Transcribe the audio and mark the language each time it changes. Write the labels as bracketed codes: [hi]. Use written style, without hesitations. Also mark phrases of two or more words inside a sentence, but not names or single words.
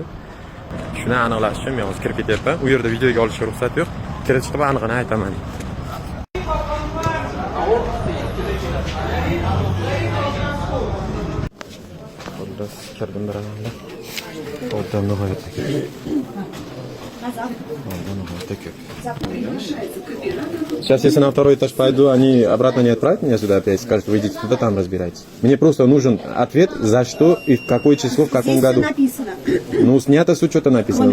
[uz] Shuni aniqlash uchun men hozir kirib ketyapman. U yerda videoga olishga ruxsat yo'q. Kirib chiqib aniqini aytaman. Xullas, kirdim biramanda. O'rtam nihoyatda ko'p. [ru] Сейчас, если на второй этаж пойду, они обратно не отправят меня сюда опять, скажут, вы идите туда, там разбирайтесь. Мне просто нужен ответ, за что и в какое число, в каком году. Написано. Ну, снято с учета написано.